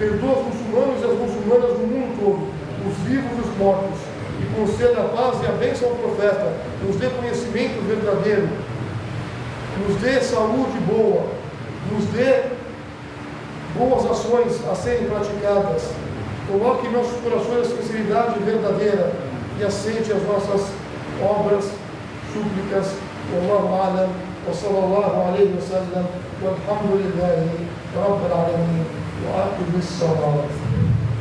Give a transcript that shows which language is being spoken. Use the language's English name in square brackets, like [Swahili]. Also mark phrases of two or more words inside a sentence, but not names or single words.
[Portuguese] perdoa os muçulmanos e as muçulmanas no mundo todo, os vivos e os mortos, e conceda a paz e a bênção ao profeta, nos dê conhecimento verdadeiro, nos dê saúde boa, nos dê boas ações a serem praticadas, coloque em nossos corações a sinceridade verdadeira e aceite as nossas obras, súplicas. [Arabic] والله أعلم، وصلى الله عليه وسلم، والحمد لله رب العالمين، وأقم الصلاة.